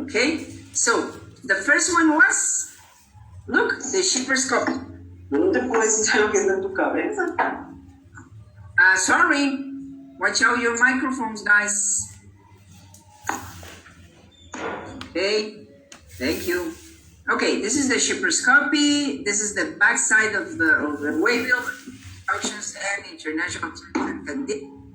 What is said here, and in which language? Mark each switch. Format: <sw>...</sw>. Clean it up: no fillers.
<en>Okay, so the first one was, look, the shipper's copy.</en> <es>¿No te puedes echar lo que está en tu cabeza?</es> <en>Sorry, watch out your microphones, guys. Okay, thank you. Okay, this is the shipper's copy. This is the back side of the waybill, instructions and international terms and conditions.</en>